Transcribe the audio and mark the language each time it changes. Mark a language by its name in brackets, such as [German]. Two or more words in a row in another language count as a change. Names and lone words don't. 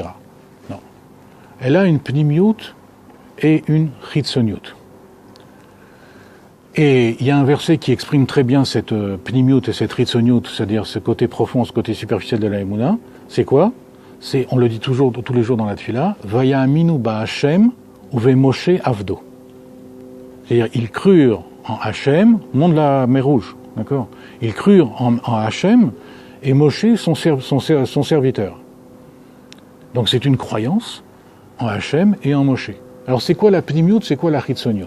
[French] Non. Elle a une pnimiut et une chitzoniut. Et il y a un verset qui exprime très bien cette pnimiut et cette chitzoniut, c'est-à-dire ce côté profond, ce côté superficiel de la Emouna. C'est quoi ? On le dit toujours, tous les jours dans la tefila, [Hebrew] ויאמינו בהשם ובמשה עבדו. [French] C'est-à-dire, ils crurent en Hachem, au nom de la mer Rouge, d'accord ? Ils crurent en Hachem et Moshe, son serviteur. Donc c'est une croyance en Hachem et en Moshe. Alors c'est quoi la pnimiut, c'est quoi la chitzoniut ?